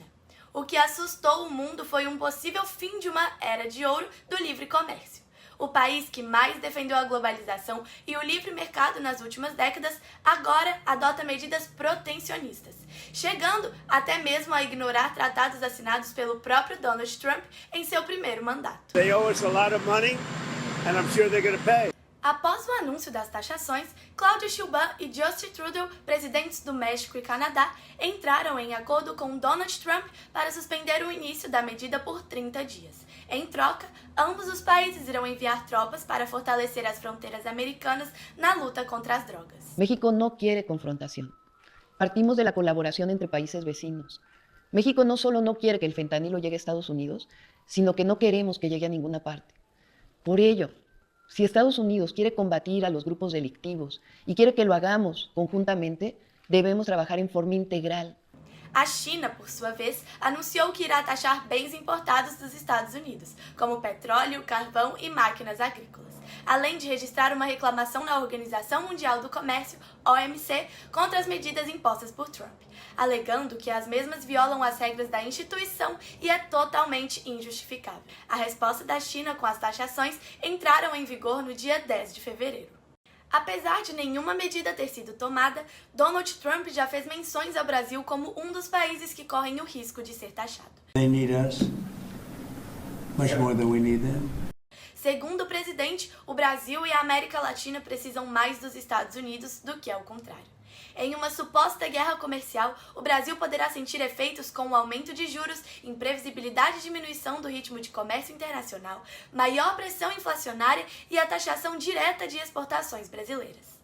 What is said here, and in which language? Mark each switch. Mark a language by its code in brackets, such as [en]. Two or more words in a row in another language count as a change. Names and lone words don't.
[pt] O que assustou o mundo foi um possível fim de uma era de ouro do livre comércio. O país que mais defendeu a globalização e o livre mercado nas últimas décadas, agora adota medidas protecionistas, chegando até mesmo a ignorar tratados assinados pelo próprio Donald Trump em seu primeiro mandato. [en] They owe us a lot of money, and I'm sure they're going to pay. [pt] Após o anúncio das taxações, Claudio Sheinbaum e Justin Trudeau, presidentes do México e Canadá, entraram em acordo com Donald Trump para suspender o início da medida por 30 dias. Em troca, ambos os países irão enviar tropas para fortalecer as fronteiras americanas na luta contra as drogas. [es] México no quiere confrontación. Partimos de la colaboración entre países vecinos. México no solo no quiere que el fentanilo llegue a Estados Unidos, sino que no queremos que llegue a ninguna parte. Por ello, si Estados Unidos quiere combatir a los grupos delictivos y quiere que lo hagamos conjuntamente, debemos trabajar en forma integral. [pt] A China, por sua vez, anunciou que irá taxar bens importados dos Estados Unidos, como petróleo, carvão e máquinas agrícolas, além de registrar uma reclamação na Organização Mundial do Comércio, OMC, contra as medidas impostas por Trump, alegando que as mesmas violam as regras da instituição e é totalmente injustificável. A resposta da China com as taxações entraram em vigor no dia 10 de fevereiro. Apesar de nenhuma medida ter sido tomada, Donald Trump já fez menções ao Brasil como um dos países que correm o risco de ser taxado. [en] They need us much more than we need them. [pt] Segundo o presidente, o Brasil e a América Latina precisam mais dos Estados Unidos do que ao contrário. Em uma suposta guerra comercial, o Brasil poderá sentir efeitos com o aumento de juros, imprevisibilidade e diminuição do ritmo de comércio internacional, maior pressão inflacionária e a taxação direta de exportações brasileiras.